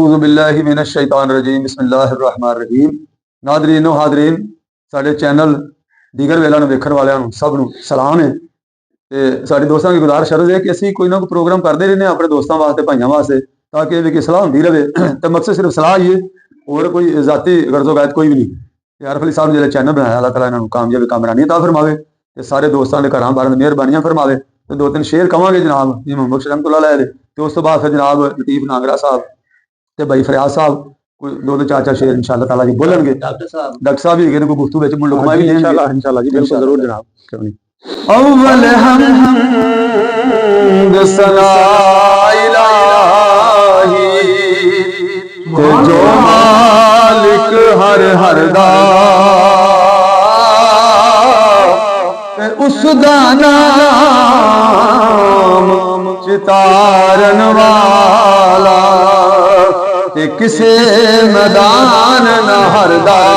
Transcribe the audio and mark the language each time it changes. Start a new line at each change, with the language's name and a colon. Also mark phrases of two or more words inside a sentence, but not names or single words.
Arabic: أعوذ بالله من الشيطان الرجيم بسم الله الرحمن الرحيم.
Urdu: ناظرینو حاضرین
Punjabi: ਸਾਡੇ ਚੈਨਲ ਦੀਗਰ ਵੇਲਾ ਨੂੰ ਵੇਖਣ ਵਾਲਿਆਂ ਨੂੰ ਸਭ ਨੂੰ ਸਲਾਮ ਹੈ ਤੇ ਸਾਡੇ ਦੋਸਤਾਂ ਦੀ ਗੁਜ਼ਾਰਿਸ਼ ਹੈ ਕਿ ਅਸੀਂ ਕੋਈ ਨਾ ਕੋਈ ਪ੍ਰੋਗਰਾਮ ਕਰਦੇ ਰਹਿੰਦੇ ਹਾਂ ਆਪਣੇ ਦੋਸਤਾਂ ਵਾਸਤੇ ਭਾਈਆਂ ਵਾਸਤੇ ਤਾਂ ਕਿ ਇਹ ਵੀ ਸਲਾਹ ਹੁੰਦੀ ਰਹੇ ਤੇ ਮਕਸਦ ਸਿਰਫ ਸਲਾਹ ਹੀ ਹੈ
Urdu: اور کوئی ذاتی غرضو غایت کوئی بھی نہیں.
Punjabi: ਆਰਿਫ ਅਲੀ ਸਾਹਬ ਨੇ ਜੋ ਚੈਨਲ ਬਣਾਇਆ
Arabic: الله تعالى
Punjabi: ਇਨ੍ਹੋਂਨੇ ਕਾਮਯਾਬੀ ਕਾਮਰਾਨੀ ਅਤਾ ਫਰਮਾਵੇ ਤੇ ਸਾਰੇ ਦੋਸਤੋਂ ਕੇ ਘਰ ਬਾਰ ਮਿਹਰਬਾਨੀਆਂ ਫਰਮਾਵੇ ਤੋ ਦੋ ਤੀਨ ਸ਼ੇਅਰ ਕਹਾਂਗੇ ਜਨਾਬ ਇਮਾਮ ਬਖ਼ਸ਼
Arabic: رحمة الله عليه
Punjabi: ਤੇ ਉਸ ਤੋ ਬਾਦ ਫਿਰ ਜਨਾਬ ਲਤੀਫ ਨਾਗਰਾ ਸਾਹਬ ਤੇ ਭਾਈ ਫਰਿਆਦ ਸਾਹਬ ਕੋਈ ਦੋ ਚਾਰ ਚਾਰ ਸ਼ੇਅਰ
Arabic: إن شاء الله تعالى
Punjabi: ਜੀ ਬੋਲੇਂਗੇ। ਡਾਕਟਰ ਸਾਹਬ ਭੀ ਕੋਈ ਗੁਫ਼ਤਗੂ ਵਿਚ ਮੁੰਡ ਲੁਕਮਾ ਭੀ ਇੰਸ਼ਾਅੱਲਾਹ ਜੀ ਬਿਲਕੁਲ ਜ਼ਰੂਰ ਜਨਾਬ। ਕਿਉਂ ਨਹੀਂ ਅੱਵਲ ਹਮਦ ਸਨਾ ਇਲਾਹੀ ਤੇ ਜੋ ਮਾਲਿਕ ਹਰ ਹਰ ਦਾ ਤੇ ਉਸ ਦਾ ਨਾਮ ਚਿਤਾਰਨ ਵਾਲਾ ਤੇ ਕਿਸੇ ਮੈਦਾਨ ਨ ਹਰਦਾ